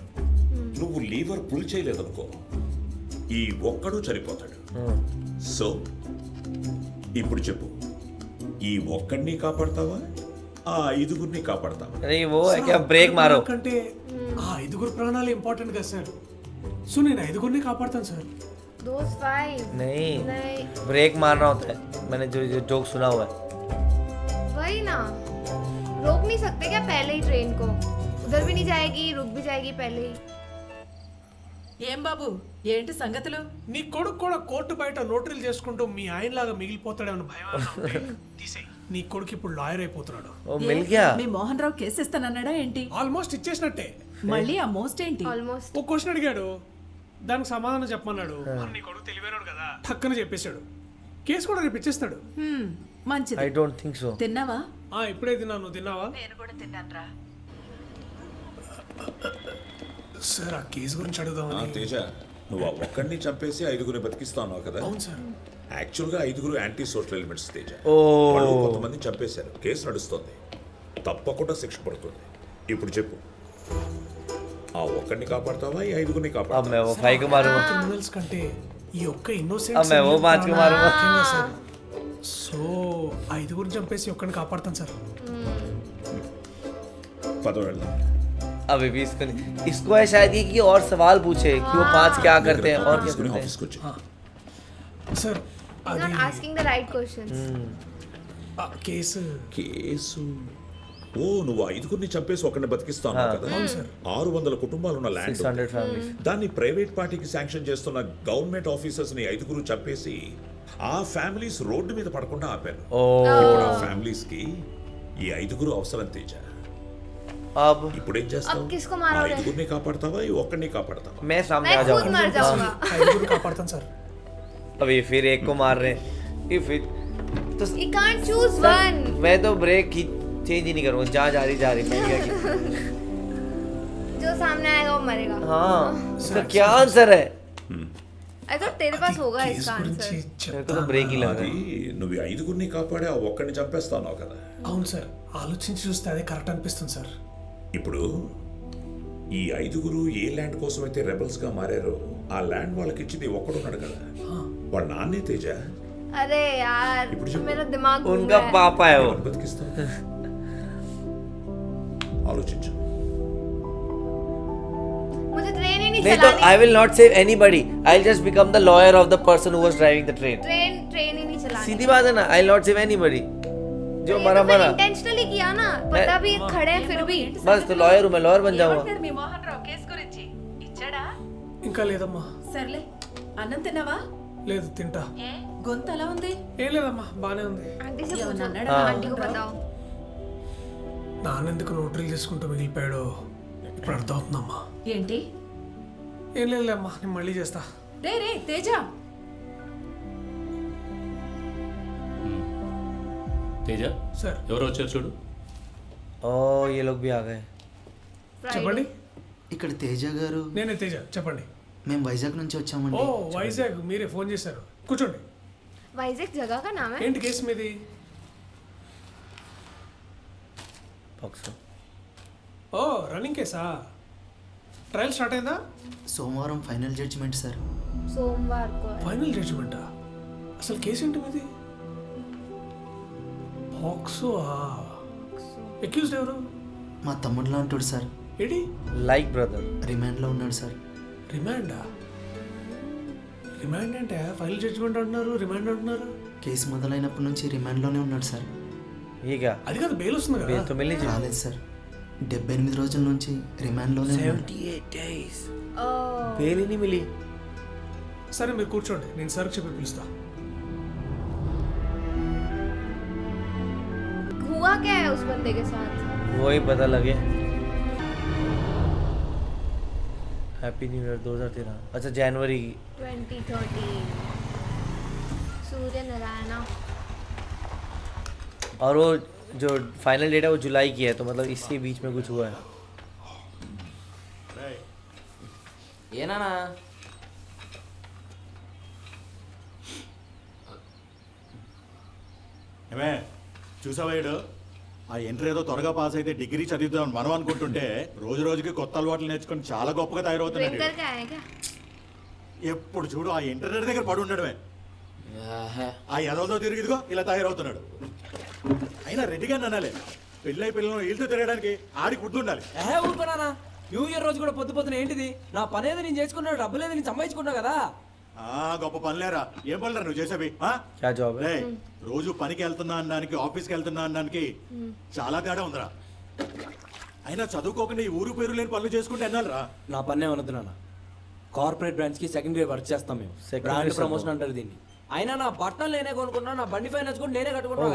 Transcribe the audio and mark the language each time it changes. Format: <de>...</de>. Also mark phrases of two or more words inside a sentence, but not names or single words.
<te>నువ్వు లీవర్ పుల్ చేయలేదనుకో, ఈ ఒక్కడు చనిపోతాడు. సో ఇప్పుడు చెప్పు, ఈ ఒక్కడిని కాపాడతావా, ఆ 5 కాపాడతావా?</te> <hi>ब्रेक मारो</hi> <te>అంటే ఆ 5 ప్రాణాలు ఇంపార్టెంట్ కదా సార్. సో నేను 5 కాపాడతాను సార్.</te> <en>Those 5</en> <hi>नहीं ब्रेक मारना होता है. मैंने जो जोक सुना हुआ है. वही ना, रोक नहीं सकते क्या पहले ही ट्रेन को? उधर भी नहीं जाएगी, रुक भी जाएगी पहले ही.</hi> <te>ఏం బాబు ఏంటి సంగతులు? నీ కొడుకు కూడా కోర్టు బయట నోటరీలు చేసుకుంటూ మీ ఆయనలాగా మిగిలిపోతాడేమని భయం. నీ కొడుకు ఇప్పుడు లాయర్ అయిపోతున్నాడు. మీ మోహన్ రావు కేసు ఇస్తానన్నాడా ఏంటి? ఆల్మోస్ట్ ఇచ్చేసినట్టే. మళ్ళీ ఆ మోస్ట్ ఏంటి? Almost. ఒక క్వశ్చన్ అడిగాడు, దానికి సమాధానం చెప్పమన్నాడు. నీ కొడుకు తెలివైనడు కదా, టక్కన చెప్పేశాడు. కేసు కూడా రేపు ఇచ్చేస్తాడు. మంచిది. I don't think so. తిన్నావా? ఇప్పుడే తిన్నాను. నువ్వు తిన్నావా? నేను కూడా తిన్నానురా. సార్ ఆ కేసు గురించి అడుగుదామని. తేజ, నువ్వు ఆ ఒక్కడిని చంపేసి 5 బతికిస్తావు కదా? అవును సార్. యాక్చువల్గా 5</te> <en>anti social elements</en> <te>తేజ. వాళ్ళు కొంతమంది చంపేశారు. కేసు నడుస్తుంది, తప్పకుండా శిక్ష పడుతుంది. ఇప్పుడు చెప్పు, ఆ ఒక్కడిని కాపాడతావా, ఈ 5 కాపాడతావా? క్రిమినల్స్ కంటే ఈ ఒక్క ఇన్నోసెంట్ సార్. సో 5 చంపేసి ఒక్కడిని కాపాడతాను సార్. పదవేళ్ళ</te> <hi>अभी भी इसको है शायद ये कि और सवाल पूछे कि वो 5 क्या करते हैं और क्या करते हैं. ऑफिस को</hi> <te>సార్</te> <en>He's not asking the right questions.</en> <te>కేసు ఓ నువ్వు 5 చంపేసి ఒకరిని బతికిస్తావు కదా? 600 కుటుంబాలు ఉన్న ల్యాండ్,</te> <en>600 families.</en> <te>దాన్ని</te> <en>private party</en> <te>శాంక్షన్ చేస్తున్న</te> <en>government officers</en> <te>ని 5 చంపేసి ఆ ఫ్యామిలీస్ రోడ్డు మీద పడకుండా ఆపారు. ఇప్పుడు ఆ ఫ్యామిలీస్ కి ఈ 5 అవసరం తేజ. ఇప్పుడు ఏం చేస్తావు? 5 కాపాడతావా, ఈ ఒక్కడిని కాపాడతావా?</te> <hi>मैं सामने आ जाऊंगा.</hi> <te>5 కాపాడతాను సార్.</te> <hi>अभी फिर एक को मार रहे हैं. फिर तो</hi> <en>You can't choose one.</en> <hi>मैं तो ब्रेक की चेंज ही नहीं करूँगा. जहाँ जा रही जो सामने आएगा वो मरेगा. हाँ, इसका क्या आंसर है?</hi> <en>I thought</en> <hi>तेरे पास होगा इसका आंसर. मेरे को तो ब्रेक ही लग रहा है.</hi> <te>నువ్వు 5 కాపాడే ఆ ఒక్కడిని చంపేస్తావు కదా? అవును సార్. ఆలోచించి చూస్తే అదే కరెక్ట్ అనిపిస్తుంది సార్. ఇప్పుడు ఈ 5 ఏ ల్యాండ్ కోసం అయితే రెబల్స్ గా మారారో ఆ ల్యాండ్ వాళ్ళకి ఇచ్చింది ఒక్కడున్నాడు కదా, వాళ్ళ నాన్నే తేజ.</te> <hi>अरे यार मेरा दिमाग उनका पापा है वो.</hi> <te>బతికిస్తావు? ఆలోచించు.</te> <hi>मुझे ट्रेन ही नहीं नहीं तो चलानी.</hi> <en>I will not save anybody. I'll just become the lawyer of the person who was driving the train.</en> <hi>ट्रेन ही नहीं चलानी. सीधी बात है ना.</hi> <en>I'll not save anybody.</en> <hi>जो मरा मरा. इंटेंशनली किया ना, पता भी खड़े हैं फिर भी. बस तो लॉयर हूँ मैं, लॉयर बन जाऊंगा.</hi> <te>మీ మోహన్ రావు కేసు గురించి ఇచ్చాడా? ఇంకా లేదమ్మా. సర్లే, అన్నం తిన్నావా? లేదు, తింటా. గొంతు ఎలా ఉంది? ఏం లేదమ్మా, బానే ఉంది.</te> <hi>आंटी से पूछो. आंटी को बताओ.</hi> <te>నాన్నెందుకు నోటరీలు చేసుకుంటూ మిగిలిపోయాడో ఇప్పుడు అర్థమవుతుందమ్మా. ఏంటి? ఏం లేదులేమ్మా, నేను మళ్ళీ చేస్తా. రే తేజ. తేజ సార్. ఎవరు వచ్చారు చూడు.</te> <hi>ఓ ये लोग भी आ गए.</hi> <te>చెప్పండి. ఇక్కడ తేజ గారు. నేనే తేజ, చెప్పండి. మేము వైజాగ్ నుంచి వచ్చామండి. ఓ వైజాగ్, మీరే ఫోన్ చేశారు. కూర్చోండి.</te> <hi>वैज़ाग जगह का नाम है.</hi> <te>ఏంటి కేసు మీది? ఓ</te> <en>running case? trial start</en> <te>అయిందా? సోమవారం</te> <en>final judgement</en> <te>సార్.</te> <hi>సోమవారం को</hi> <en>final judgement?</en> <te>అసలు కేసు ఏంటి మీది? పాక్సో. అక్యూజ్డ్ ఎవరు? మా తమ్ముడు లాంటాడు సార్. ఏడి?</te> <en>like brother.</en> <te>రిమాండ్లో ఉన్నాడు సార్. రిమాండా? రిమాండ్ అంటే</te> <en>final judgement</en> <te>అంటున్నారు, రిమాండ్ అంటున్నారు. కేసు మొదలైనప్పటి నుంచి రిమాండ్లోనే ఉన్నాడు సార్.</te> <hi>ये क्या</hi> <te>అది కదా బెయిల్ వస్తుంది</te> <hi>बेल</hi> <te>కదా</te> <hi>तो मिलनी चाहिए</hi> <te>రాలేదు సార్ 78 రోజుల నుంచి రిమాండ్లోనే ఉన్నాడు.</te> <en>78 days Oh.</en> <hi>बेल ही नहीं मिली.</hi> <te>సరే మీరు కూర్చోండి, నేను సార్ చెప్పి పిలుస్తా.</te> <hi>हुआ क्या है उस बंदे के साथ? वही पता लगे.</hi> <en>Happy New Year</en> <hi>2013. अच्छा जनवरी 2013 सूर्य नारायण. और वो जो</hi> <en>final date</en> <hi>है वो जुलाई की है, तो मतलब इसके बीच में कुछ हुआ है.</hi> <te>ఏనా ఏమే చూసావాడు ఆ ఎంటర్ ఏదో త్వరగా పాస్ అయితే డిగ్రీ చదివిద్దామని మనం అనుకుంటుంటే రోజు రోజుకి కొత్త అలవాట్లు నేర్చుకొని చాలా గొప్పగా</te> <hi>ड्रिंक</hi> <te>తయారవుతున్నాడు.</te> <hi>करके आए क्या?</hi> <te>ఎప్పుడు చూడు ఆ ఇంటర్నెట్ దగ్గర పడి ఉండడమే. ఆ ఎదవతో తిరిగిదిగో ఇలా తయారవుతున్నాడు. అయినా రెడ్డిగా అనాలి, పెళ్ళై పిల్లలు వీళ్ళతో తిరగడానికి ఆడికి బుద్ధి ఉండాలి. ఊరుకోనా</te> <en>new year</en> <te>రోజు కూడా పొద్దు పొద్దున ఏంటిది నా పనేది నేను చేసుకున్నాను, డబ్బులు ఏది నేను సంపాదించుకున్నా కదా. గొప్ప పనిలేరా, ఏం పనులేరా నువ్వు చేసేవి?</te> <hi>क्या जॉब है?</hi> <te>రోజు పనికి వెళ్తున్నా అనడానికి ఆఫీస్కి వెళ్తున్నా అనడానికి చాలా తేడా ఉందిరా. అయినా చదువుకోకుండా ఈ ఊరు పేరు లేని పనులు చేసుకుంటే ఎన్నాలరా? నా పన్నే అనొద్దు నాన్న,</te> <en>corporate branch</en> <te>కి</te> <en>secondary work</en> <te>చేస్తాం మేము.</te> <en>brand promotion</en> <te>అంటారు దీన్ని. అయినా నా బట్టలు నేనే కొనుక్కున్నా, నా బండి ఫైనాన్స్ కూడా నేనే కట్టుకున్నా.</te>